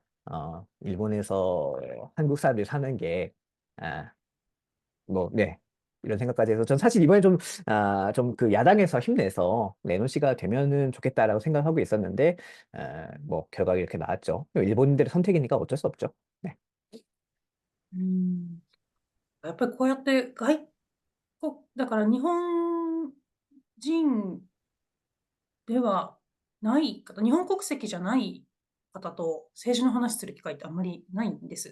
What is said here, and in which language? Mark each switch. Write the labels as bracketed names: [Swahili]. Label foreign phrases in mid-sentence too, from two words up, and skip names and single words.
[Korean] 일본에서 한국 사람들이 사는 게 아, 뭐, 네. 이런 생각까지 해서 전 사실 이번에 좀 그 야당에서 힘내서 레노시가 되면은 좋겠다라고 생각하고 있었는데, 뭐, 결과가 이렇게 나왔죠. 일본인들의 선택이니까 어쩔 수 없죠. 네. [Japanese] うん。やっぱりこうやってだから日本人ではない方、日本国籍じゃない方と政治の話する機会ってあんまりないんです。